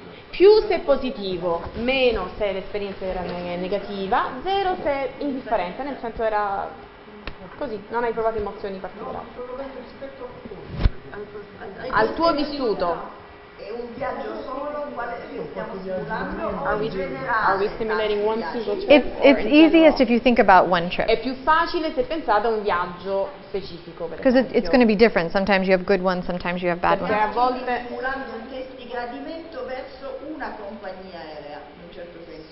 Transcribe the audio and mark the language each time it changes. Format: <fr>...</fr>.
<it>Più se è positivo, meno se l'esperienza era negativa, 0 se è indifferente, nel senso era così, non hai provato emozioni particolari. Al tuo vissuto. È un viaggio solo, quale stiamo simulando?</it> <en>Are we simulating one single trip? It's easiest if you think about one trip.</en> <it>È più facile se pensate a un viaggio specifico.</it> <en>Because it's going to be different. Sometimes you have good ones, sometimes you have bad</en> <it>Perché</it> <en>ones.</en> <it>a volte... Simulando un test di gradimento verso una compagnia aerea, in un certo senso.</it>